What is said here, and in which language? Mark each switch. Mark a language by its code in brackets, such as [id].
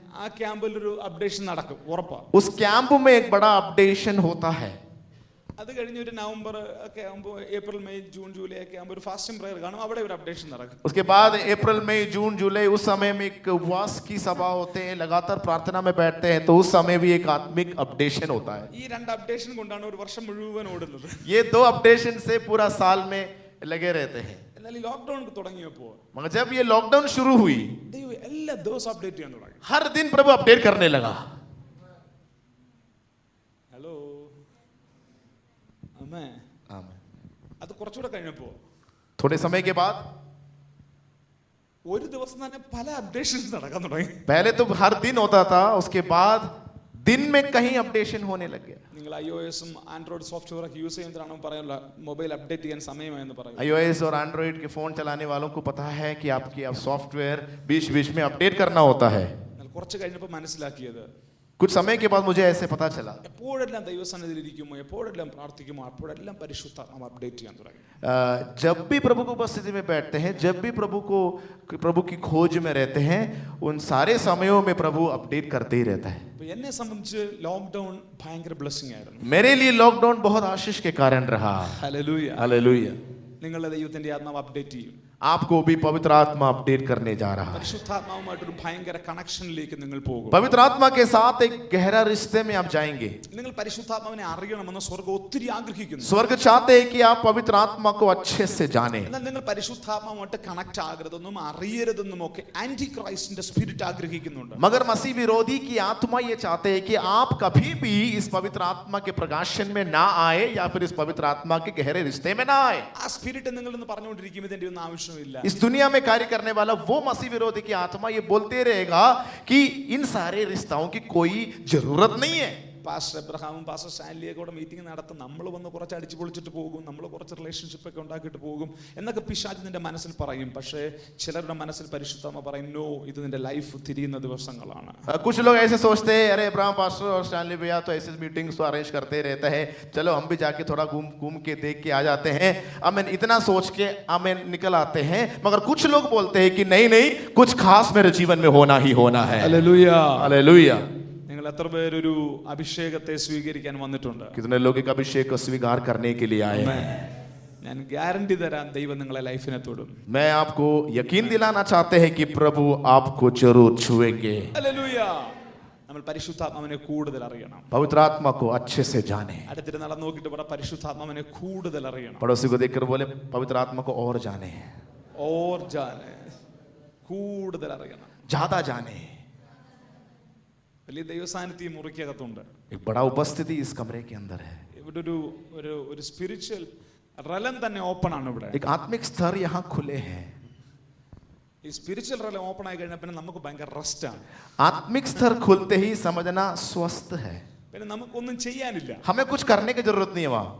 [ml] ആ ക്യാമ്പിൽ ഒരു അപ്ഡേഷൻ നടക്കും, ഉറപ്പാണ്. [hi] उस कैंप में एक बड़ा अपडेशन होता है. [ml] അത് കഴിഞ്ഞ് ഒരു നവംബർ ഒക്കെ ആകുമ്പോൾ, ഏപ്രിൽ മെയ് ജൂൺ ജൂലൈ ഒക്കെ ആകുമ്പോൾ ഒരു ഫാസ്റ്റിംഗ് പ്രയർ കാണും, അവിടെ ഒരു അപ്ഡേഷൻ നടക്കും. [hi] उसके बाद अप्रैल मई जून जुलाई उस समय में एक उपवास की सभा होते हैं, लगातार प्रार्थना में बैठते हैं, तो उस समय भी एक आत्मिक अपडेशन होता है. [ml] ഈ രണ്ട് അപ്ഡേഷൻ കൊണ്ടാണ് ഒരു വർഷം മുഴുവൻ ഓടുന്നത്. [hi] ये दो अपडेशन से पूरा साल में लगे रहते हैं. [ml] എന്നാൽ ഈ ലോക്ക്ഡൌൺ തുടങ്ങിയപ്പോൾ [hi] मगर जब ये लॉकडाउन शुरू हुई, [ml] ദൈവം എല്ലാ ദിവസവും അപ്ഡേറ്റ് ചെയ്യാൻ തുടങ്ങി. [hi] हर दिन प्रभु अपडेट करने लगा. [ml] ഹലോ അമ്മേ. [hi] आमीन. [ml] അത് കുറച്ചുകൂടെ കഴിഞ്ഞപ്പോൾ [hi] थोड़े समय के बाद, [ml] ഒരു ദിവസം തന്നെ പല അപ്ഡേഷൻസ് നടക്കാൻ തുടങ്ങി. [hi] पहले तो हर दिन होता था, उसके बाद दिन में कहीं अपडेशन होने लग गया. [ml] നിങ്ങൾ iOS-ഉം ആൻഡ്രോയിഡ് സോഫ്റ്റ്വെയർ ഒക്കെ യൂസ് ചെയ്യുന്നതാണോ പറയാനുള്ള മൊബൈൽ അപ്ഡേറ്റ് ചെയ്യാൻ സമയമായെന്ന് പറയും. [hi] iOS और एंड्रॉइड के फोन चलाने वालों को पता है कि आपकी सॉफ्टवेयर बीच बीच में अपडेट करना होता है. [ml] എന്നാൽ കുറച്ച് കഴിഞ്ഞപ്പോൾ മനസ്സിലാക്കിയത്, [hi] कुछ समय के बाद मुझे ऐसे पता चला [ml] എപ്പോഴെല്ലാം ദൈവസന്നിധിയിൽ ഇരിക്കുമോ എപ്പോഴെല്ലാം പ്രാർത്ഥിക്കുമോ അപ്പോഴെല്ലാം പരിശുദ്ധാത്മാവ് അപ്ഡേറ്റ് ചെയ്യാൻ തുടങ്ങി. [hi] जब भी प्रभु की उपस्थिति में बैठते हैं, जब भी प्रभु की खोज में रहते हैं, उन सारे समयों में प्रभु अपडेट करते ही रहता है. [ml] അപ്പൊ എന്നെ സംബന്ധിച്ച് ലോക്ക്ഡൌൺ ഭയങ്കര ബ്ലെസ്സിംഗ് ആയിരുന്നു. [hi] मेरे लिए लॉकडाउन बहुत आशीष के कारण रहा. [ml] ഹല്ലേലൂയ. [hi] हालेलुया. [ml] നിങ്ങളുടെ ദൈവത്തിന്റെ ആത്മാവ് അപ്ഡേറ്റ് ചെയ്യും. [hi] आपको भी पवित्र आत्मा अपडेट करने जा रहा है. [ml] പരിശുദ്ധാത്മാവുമായിട്ടൊരു ഭയങ്കര കണക്ഷനിലേക്ക് നിങ്ങൾ പോകും. [hi] पवित्र आत्मा के साथ एक गहरा रिश्ते में आप जाएंगे. [ml] നിങ്ങൾ പരിശുദ്ധാത്മാവിനെ അറിയണമെന്ന് സ്വർഗ്ഗം ഒത്തിരി ആഗ്രഹിക്കുന്നു. [hi] स्वर्ग चाहते हैं कि आप पवित्र आत्मा को अच्छे से जाने. [ml] എന്നാൽ നിങ്ങൾ പരിശുദ്ധാത്മാവുമായിട്ട് കണക്ട് ആകരുതെന്നും അറിയരുതെന്നും ഒക്കെ ആന്റി ക്രൈസ്റ്റിന്റെ സ്പിരിറ്റ് ആഗ്രഹിക്കുന്നുണ്ട്. [hi] मगर मसीह विरोधी की आत्मा ये चाहते हैं कि आप कभी भी इस पवित्र आत्मा के प्रकाशन में ना आए या फिर इस पवित्र आत्मा के गहरे रिश्ते में ना आए. [ml] ആ സ്പിരിറ്റ് നിങ്ങളെന്ന് പറഞ്ഞുകൊണ്ടിരിക്കുമ്പോൾ ഇതിന്റെ ഒന്നും ആവശ്യമില്ല. [hi] इस दुनिया में कार्य करने वाला वो मसीह विरोधी की आत्मा ये बोलते रहेगा कि इन सारे रिश्तों की कोई जरूरत नहीं है. [ml] പാസ്റ്റർ എബ്രഹാമും പാസ്റ്റർ സ്റ്റാൻലിയൊക്കെ കൂടെ മീറ്റിംഗ് നടത്തും, നമ്മൾ വന്ന് കുറച്ച് അടിച്ചു പൊളിച്ചിട്ട് പോകും, നമ്മൾ കുറച്ച് റിലേഷൻഷിപ്പ് ഒക്കെ ഉണ്ടാക്കിയിട്ട് പോകും എന്നൊക്കെ പിശാച് നിന്റെ മനസ്സിൽ പറയും. പക്ഷേ ചിലരുടെ മനസ്സിൽ പരിശുദ്ധാത്മ പറയും, നോ, ഇത് നിന്റെ ലൈഫ് തിരിയുന്ന ദിവസങ്ങളാണ്. [hi] कुछ लोग ऐसे सोचते हैं, अरे अब्राहम पास्टर और स्टैनली भैया तो ऐसे मीटिंग्स तो अरेंज करते रहता है, चलो हम भी जाके थोड़ा घूम के देख के आ जाते हैं, आमीन, इतना सोच के आमीन निकल आते हैं. मगर कुछ लोग बोलते हैं कि नहीं नहीं, कुछ खास मेरे जीवन में होना ही होना है. [ml] ഹല്ലേലൂയ. [hi] हालेलुया. [ml] നിങ്ങൾ എത്ര പേരൊരു അഭിഷേകത്തെ സ്വീകരിക്കാൻ വന്നിട്ടുണ്ട്? [hi] कितने लोग एक अभिषेक को स्वीकार करने के लिए आए हैं. [ml] ഞാൻ ഗ്യാരണ്ടി തരാം, ദൈവം നിങ്ങളെ ലൈഫിനെ തൊടും. [hi] मैं आपको यकीन दिलाना चाहते हैं कि प्रभु आपको जरूर छुएंगे. [ml] ഹല്ലേലൂയ. നമ്മൾ പരിശുദ്ധാത്മാവിനെ കൂടുതൽ അറിയണം. [hi] पवित्र आत्मा को अच्छे से जाने. [ml] അടുത്തിട്ട് നടന്നു നോക്കിയിട്ട് പറ, പരിശുദ്ധാത്മാവിനെ കൂടുതൽ അറിയണം. [hi] पड़ोसी को देखकर बोले, पवित्र आत्मा को और जाने, ഓർ ജാനെ, [ml] കൂടുതൽ അറിയണം. [hi] ज्यादा जाने. [ml] വലിയ ദൈവസാന്നിധ്യം മുറിക്കകത്തുണ്ട്. [hi] एक बड़ा उपस्थिति इस कमरे के अंदर है. [ml] ഇവിടെ ഒരു സ്പിരിച്വൽ റലം തന്നെ ഓപ്പൺ ആണ് ഇവിടെ. [hi] एक आत्मिक स्तर यहाँ खुले हैं. [ml] ഈ സ്പിരിച്വൽ റലം ഓപ്പൺ ആയി കഴിഞ്ഞാൽ പിന്നെ നമുക്ക് ഭയങ്കര റെസ്റ്റ് ആണ്. [hi] आत्मिक स्तर खुलते ही समझना स्वस्थ है. [ml] പിന്നെ നമുക്കൊന്നും ചെയ്യാനില്ല. [hi] हमें कुछ करने की जरूरत नहीं है वहाँ.